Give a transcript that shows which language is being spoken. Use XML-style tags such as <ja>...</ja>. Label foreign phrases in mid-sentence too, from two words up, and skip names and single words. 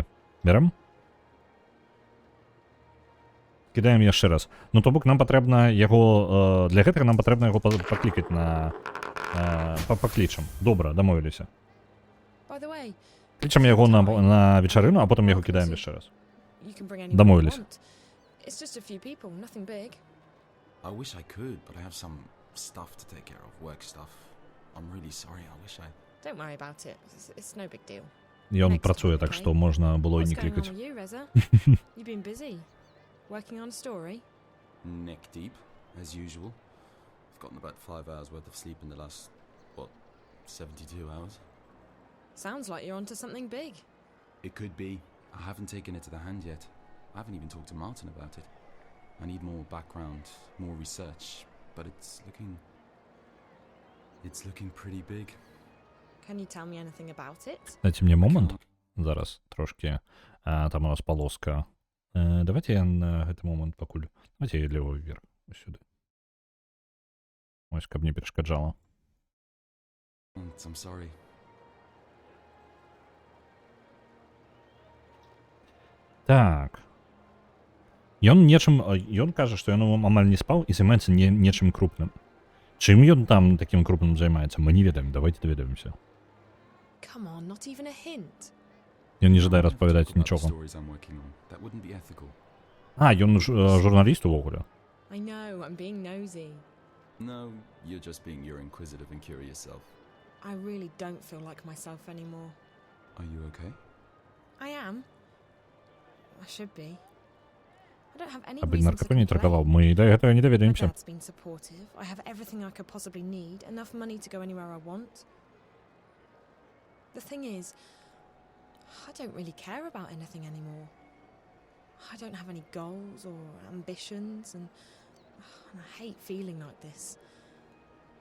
<be>Берем? Кідаем яшчэ раз. Ну, то бок нам патрэбна яго... Для гэтага нам патрэбна яго паклікаць на... Паклічам. Добра, дамовіліся. Клічам яго на вечарыну, а потым яго кідаем яшчэ раз. Дамовіліся.</be> <en>I wish I could, but I have some stuff to take care of, work stuff. I'm really sorry, I wish I... Don't worry about it. It's no big deal.</en> <be>Ён працуе, так што можна было і не клікаць.</be> <en>What's going on with you, Reza? You've been busy. Working on a story? Neck deep, as usual. I've gotten about 5 hours worth of sleep in the last, 72 hours? Sounds like you're onto something big. It could be. I haven't taken it to the hand yet. I haven't even talked to Martin about it. I need more background, more research, but it's looking pretty big. Can you tell me anything about it?</en> <ru>Дайте мне момент.</ru> <be>Зараз трошки. Там у нас полоска. Давайте я на гэты момент пакуль.</be> <ru>Давайте я лево вверх.</ru> <uk>Ось сюди. Ось,</uk> <be>каб не перашкаджала.</be> <en>I'm sorry.</en> <be>Так. Ён кажа, што ён амаль не спаў і займаецца нечым крупным. Чым ён там таким крупным займаецца? Мы не ведаем. Давайте даведаемся.</be> <en>Come on, not even a hint.</en> <be>Ён не жадае распавядаць нічога. Ён журналіст увогуле.</be> <en>I know, I'm being nosy. No, you're just being your inquisitive and curious self. I really don't feel like myself anymore. Are you okay? I am. I should be. I don't have any</en> <ru>Аби</ru> <en>reason to</en> <ru>наркоту не</ru> <en>complain.</en> <ru>торговал. Мы до этого не</ru> <en>My</en> <be>доведаемся.</be> <en>dad's been supportive. I have everything I could possibly need, enough money to go anywhere I want. The thing is, I don't really care about anything anymore. I don't have any goals or ambitions, and I hate feeling like this.</en>